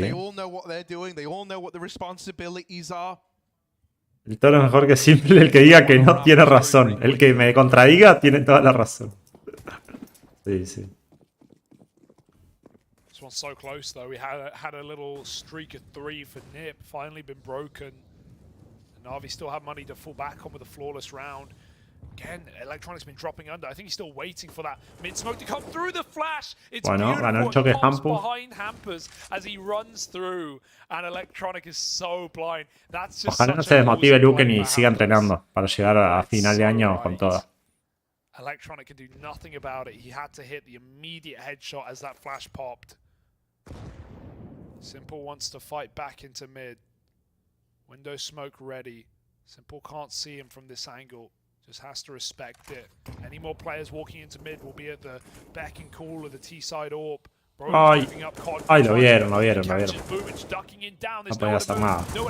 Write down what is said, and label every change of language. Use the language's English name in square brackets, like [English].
[English] They all know what they're doing, they all know what the responsibilities are. [Spanish] El toro es mejor que simple, el que diga que no tiene razón. El que me contradiga tiene toda la razón. Sí, sí. [English] This one's so close though. We had a little streak of 3 for Nip, finally been broken. And Navi still have money to fall back on with a flawless round. Again, Electronic's been dropping under. I think he's still waiting for that mid smoke to come through the flash. It's [Spanish] bueno, ganó el choque [English] behind Hampers as he runs through, and Electronic is so blind. That's just [Spanish] ojalá no se desmotive Luken y siga entrenando para llegar a final de año con todo. [English] Electronic can do nothing about it. He had to hit the immediate headshot as that flash popped. Simple wants to fight back into mid. Window smoke ready. Simple can't see him from this angle. Just has to respect it. Any more players walking into mid will be at the beck and call of the T-side AWP. [Spanish] Ay, ay, lo vieron. No podía hacer nada.